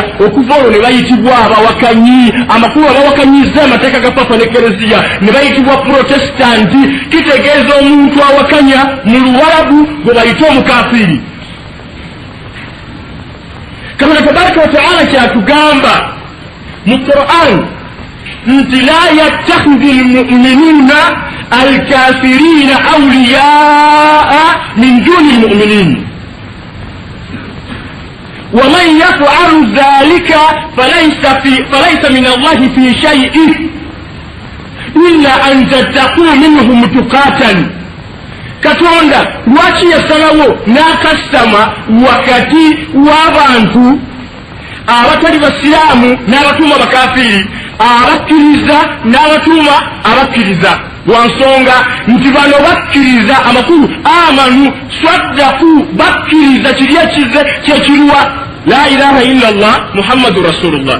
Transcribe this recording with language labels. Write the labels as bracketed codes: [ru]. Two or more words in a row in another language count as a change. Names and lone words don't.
[lg] Okuva olwo ne bayitibwa abawakanyi. Amakulu abawakanyiza amateeka ga Papa ne Kereziya ne bayitibwa Protestanti. Kitegeeza omuntu awakanya mu Luwarabu gwe bayita omukaafiri. [ar] Katonda تبارك وتعالى [lg] kyatugamba mu Qur'an nti [ar] لا يتخذ المؤمنون الكافرين أولياء من دون المؤمنين ومن يفعل ذلك فليس من الله في شيء إلا أن تتقوا منهم تقاتا. [lg] Katonda lwaki yasalawo n'akasitama wakati w'abantu abatali basiraamu n'abatuuma abakaafiri, abakkiriza n'abatuuma abakkiriza? Wansonga nti bano bakkiriza amakulu [ar] آمنوا صدقوا, [lg] bakkiriza kiri ekize kyekiriwa [ar] لا إله إلا الله محمد رسول الله.